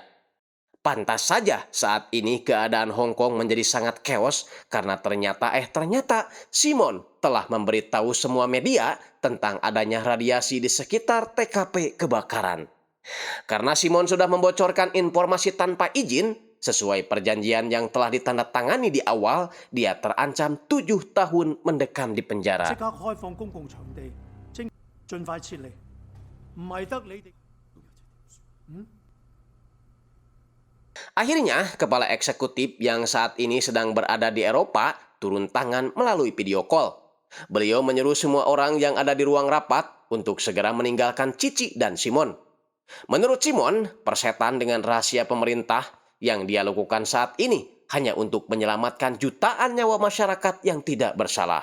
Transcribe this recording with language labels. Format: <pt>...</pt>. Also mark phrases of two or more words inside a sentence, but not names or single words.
<id>Pantas saja saat ini keadaan Hong Kong menjadi sangat chaos karena ternyata Simon telah memberitahu semua media tentang adanya radiasi di sekitar TKP kebakaran. Karena Simon sudah membocorkan informasi tanpa izin, sesuai perjanjian yang telah ditandatangani di awal, dia terancam 7 tahun mendekam di penjara.</id> <yue>即刻開放公共場地，盡快撤離，唔係得你哋。</yue> <id>Akhirnya, kepala eksekutif yang saat ini sedang berada di Eropa turun tangan melalui</id> <en>video call.</en> <id>Beliau menyuruh semua orang yang ada di ruang rapat untuk segera meninggalkan Cici dan Simon. Menurut Simon, persetan dengan rahasia pemerintah yang dia lakukan saat ini hanya untuk menyelamatkan jutaan nyawa masyarakat yang tidak bersalah.</id>